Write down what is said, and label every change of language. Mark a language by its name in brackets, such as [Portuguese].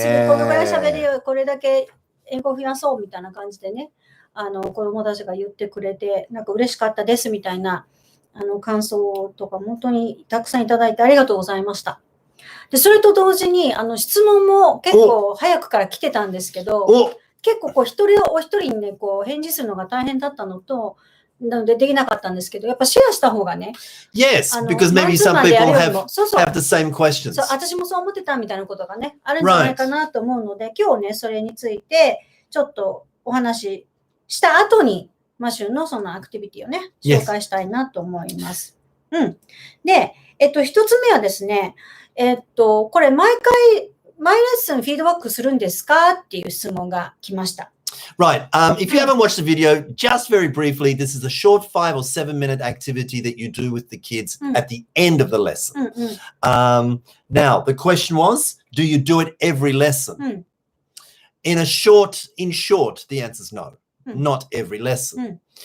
[Japanese] 次このぐらい喋るよ、これだけ英語を増やそうみたいな感じでね、子供たちが言ってくれて、なんか嬉しかったですみたいな、感想とか本当にたくさんいただいてありがとうございました。で、それと同時に、質問も結構早くから来てたんですけど、結構こうお一人にね、こう返事するのが大変だったのと、なのでできなかったんですけど、やっぱシェアした方がね。 [English] Yes, because maybe some people have the same questions. [Japanese] そう、私もそう思ってたみたいなことがね、あるんじゃないかなと思うので、今日ね、それについてちょっとお話しした後に、マシュのそのアクティビティをね、紹介したいなと思います。で、一つ目はですね、これ毎レッスンフィードバックするんですかっていう質問が来ました。 [English] Right. If you haven't watched the video, just very briefly, this is a short 5 or 7 minute activity that you do with the kids at the end of the lesson. Now, the question was, do you do it every lesson? In short, the answer is no, not every lesson.